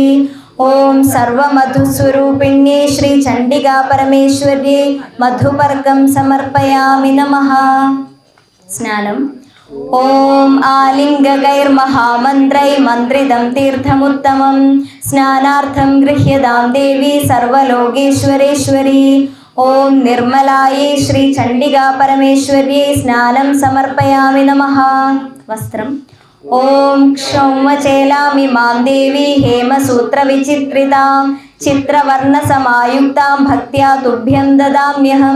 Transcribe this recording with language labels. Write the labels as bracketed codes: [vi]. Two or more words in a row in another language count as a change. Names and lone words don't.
[sa] ओम सर्वमधुस्वरूपिण्ये श्री चंडिका परमेश्वर्ये मधुपर्कं समर्पयामि नमः। स्नानम्। ओम आलिंगकैर्महामन्त्रै मन्त्रितं तीर्थमुत्तमं स्नानार्थं गृह्यतां देवी सर्वलोकेश्वरेश्वरी। ॐ निर्मलायै श्री चण्डिका परमेश्वर्यै स्नानं समर्पयामि नमः. వస్త్రం. ॐ क्षौमचेलामि मां देवि हेमसूत्र विचित्रितां चित्रवर्ण समायुक्तां भक्त्या तुभ्यं ददाम्यहं.